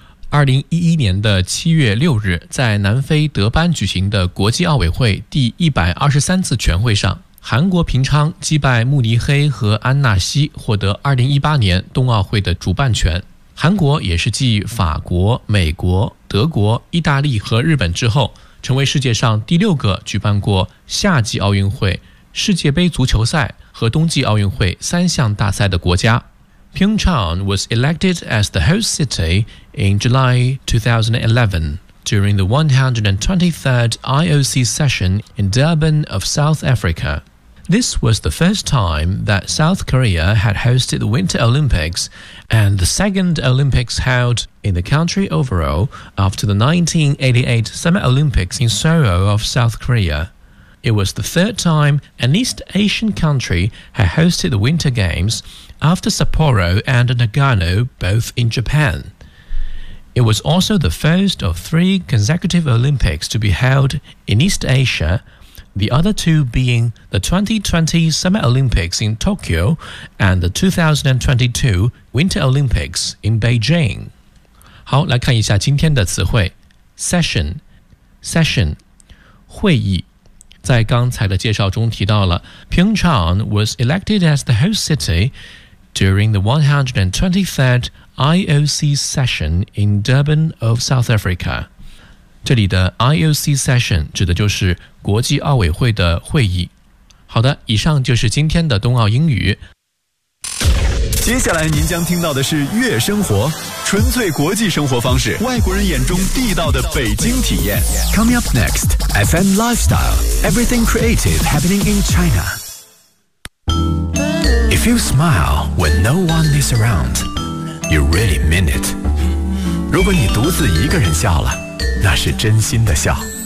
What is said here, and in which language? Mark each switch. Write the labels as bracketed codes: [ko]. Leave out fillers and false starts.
[zh] 2011年的7月6日在南非德班举行的国际奥委会第123次全会上，韩国平昌击败慕尼黑和安纳西，获得2018年冬奥会的主办权。韩国也是继法国、美国、德国、意大利和日本之后，成为世界上第六个举办过夏季奥运会、世界杯足球赛和冬季奥运会三项大赛的国家。 [en] Pyeongchang was elected as the host city in July 2011 during the 123rd IOC session in Durban of South Africa. This was the first time that South Korea had hosted the Winter Olympics and the second Olympics held in the country overall after the 1988 Summer Olympics in Seoul of South Korea. It was the third time an East Asian country had hosted the Winter Games after Sapporo and Nagano, both in Japan. It was also the first of three consecutive Olympics to be held in East Asia, the other two being the 2020 Summer Olympics in Tokyo and the 2022 Winter Olympics in Beijing. [zh] 好，来看一下今天的词汇。 [en] Session, session, [zh] 会议。在刚才的介绍中提到了 [en] Pyeongchang was elected as the host city during the 123rd IOC session in Durban of South Africa. [zh] 这里的 [en] IOC session [zh] 指的就是国际奥委会的会议。好的，以上就是今天的冬奥英语。接下来您将听到的是月生活，纯粹国际生活方式，外国人眼中地道的北京体验。 [en] Coming up next, FM Lifestyle, Everything Creative Happening in China. If you smile when no one is around, you really mean it. [zh] 如果你独自一个人笑了，那是真心的笑。